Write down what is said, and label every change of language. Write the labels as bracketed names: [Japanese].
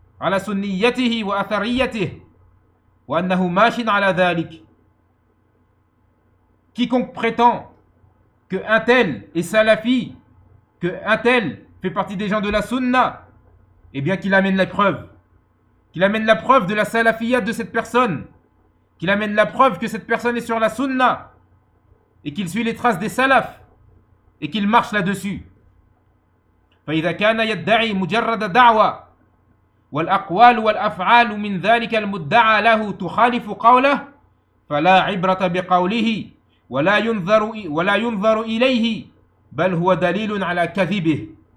[Arabic] على سنيته وأثريته وأنه ماشٍ على ذلك. [French] Quiconque prétend que un tel est salafi, que un tel fait partie des gens de la sunna, eh bien qu'il amène la preuve. Qu'il amène la preuve de la salafia de cette personne. Qu'il amène la preuve que cette personne est sur la sunna. Et qu'il suit les traces des salafs. Et qu'il marche là-dessus. [Arabic] فإذا كان يدعي مجرد دعوة والأقوال والأفعال من ذلك المدعى له تخالف قوله فلا عبرة بقوله ولا ينظر إليه بل هو دليل على كذبه.